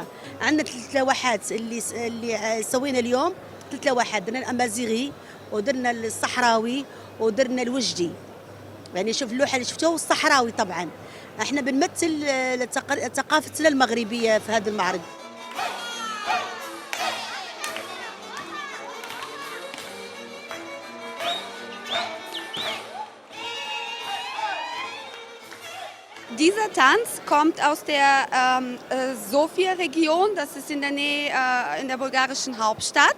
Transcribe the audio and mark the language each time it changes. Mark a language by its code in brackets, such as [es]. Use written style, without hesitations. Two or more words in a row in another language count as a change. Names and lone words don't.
[ar] عندنا 3 لوحات اللي سوينا اليوم، 3 لوحات، درنا الأمازيغي ودرنا الصحراوي ودرنا الوجدي. يعني شوف اللوحة اللي شفتوها والصحراوي طبعا. احنا بنمثل ثقافتنا المغربية في هذا المعرض. [de] Dieser Tanz kommt aus der Sofia-Region, das ist in der Nähe in der bulgarischen Hauptstadt.